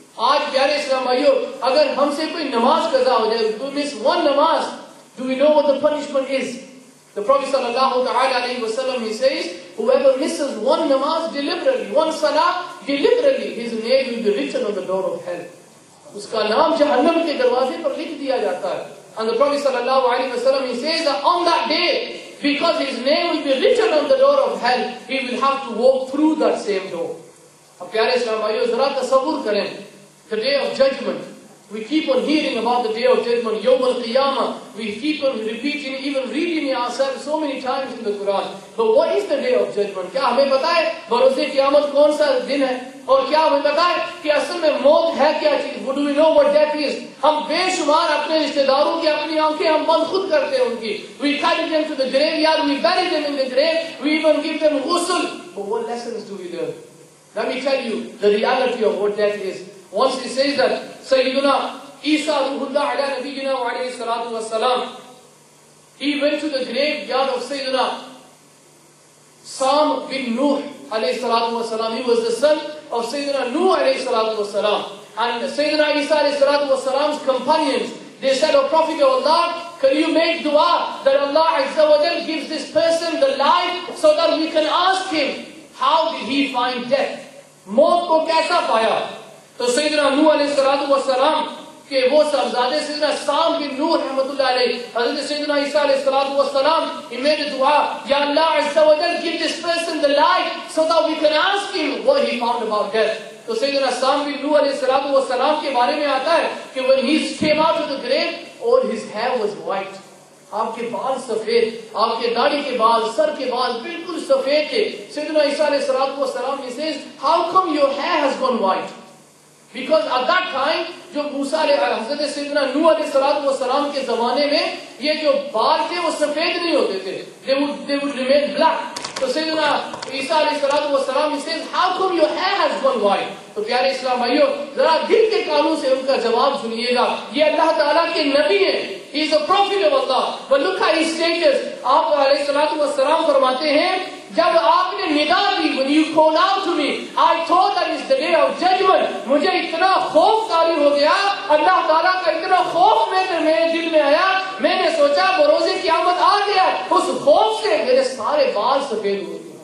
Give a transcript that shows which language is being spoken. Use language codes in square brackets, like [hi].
[ur] آج پیارے اسلام بھائیو, اگر ہم سے کوئی نماز قضا ہو جائے, [en] we miss one namaz, do we know what the punishment is? The Prophet sallallahu ta'ala alayhi wa sallam, he says, whoever misses one namaz deliberately, one salah deliberately, his name will be written on the door of hell. [ur] اس کا نام جہنم کے دروازے پر لکھ دیا جاتا ہے. [en] And the Prophet sallallahu alayhi wa sallam, he says that on that day, because his name will be written on the door of hell, he will have to walk through that same door. [ur] اب پیارے اسلام بھائیو, ذرا تصور کریں, [en] the day of judgment. We keep on hearing about the day of judgment, Yawm al-Qiyamah. We keep on repeating, even reading it ourselves so many times in the Quran. But what is the day of judgment? [ur] کیا ہمیں پتا ہے بروز قیامت کون سا دن ہے؟ اور کیا ہمیں پتا ہے کہ اصل میں موت ہے کیا چیز? [en] Do we know what death is? [ur] ہم بے شمار اپنے رشتہ داروں کی اپنی آنکھیں ہم بند خود کرتے ہیں ان کی. [en] We carry them to the graveyard, we bury them in the grave, we even give them ghusl. But what lessons do we learn? Let me tell you the reality of what death is. Once he says that Sayyiduna Isa ruhullah ala nabiyyina wa alayhi salatu wassalam, he went to the graveyard of Sayyiduna Sam bin Nuh alayhi salatu wassalam. He was the son of Sayyiduna Nuh alayhi salatu wassalam. And Sayyiduna Isa alayhi salatu wassalam's companions, they said, O Prophet of Allah, can you make dua that Allah Azza wa Jal gives this person the life so that we can ask him, how did he find death? [ur] موت کو کیسا پایا؟ تو سیدنا نوح علیہ السلام کہ وہ صاحبزادے سیدنا سام بن نوح رحمۃ اللہ علیہ, حضرت سیدنا عیسیٰ علیہ السلام, [en] he made a dua, Ya Allah Azza wa Jal, give this person the life so that we can ask him what he found about death. [ur] تو سیدنا سام بن نوح علیہ السلام کے بارے میں آتا ہے کہ [en] when he came out of the grave, all his hair was white. [ur] آپ کے بال سفید، آپ کے داڑھی کے بال، سر کے بال بالکل سفید تھے. [en] سیدنا عیسیٰ علیہ السلام he says, how come your hair has gone white? Because at that time [ur] جو موسیٰ حضرت سیدنا نوح علیہ السلام کے زمانے میں یہ جو بال تھے وہ سفید نہیں ہوتے تھے. [en] They would remain black. تو سیدنا عیسیٰ علیہ السلام he says, how come your hair has gone white? [ur] تو پیارے اسلام بھائیو ذرا دل کے کانوں سے ان کا جواب سنیے گا. یہ اللہ تعالیٰ کے نبی ہیں. [en] He is a prophet of Allah. But look at his status. [ur] آپ علیہ السلام فرماتے ہیں جب آپ نے ندا دی, [en] when you called out to me, I thought that it's the day of judgment. [ur] مجھے اتنا خوف طاری ہو گیا, اللہ تعالیٰ کا اتنا خوف میرے دل میں آیا, میں نے سوچا بروز قیامت آ گیا. اس خوف سے میرے سارے بال سفید ہو گئے.